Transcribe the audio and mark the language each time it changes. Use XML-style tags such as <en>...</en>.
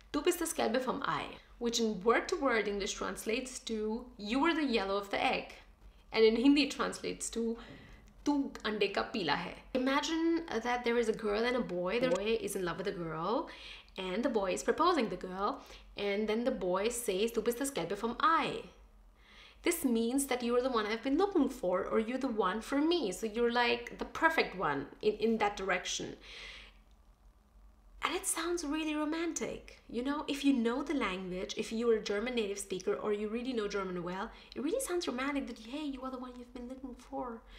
<de>Du bist das gelbe vom Ei,</de> <en>which in word-to-word English translates to you were the yellow of the egg. And in Hindi it translates to</en> <hi>tu ande ka peela hai.</hi> <en>Imagine that there is a girl and a boy. The boy is in love with the girl and the boy is proposing the girl. And then the boy says,</en> <de>du bist das gelbe vom Ei.</de> <en>This means that you're the one I've been looking for, or you're the one for me. So you're like the perfect one in that direction. And it sounds really romantic. You know, if you know the language, if you're a German native speaker or you really know German well, it really sounds romantic that, hey, you are the one you've been looking for.</en>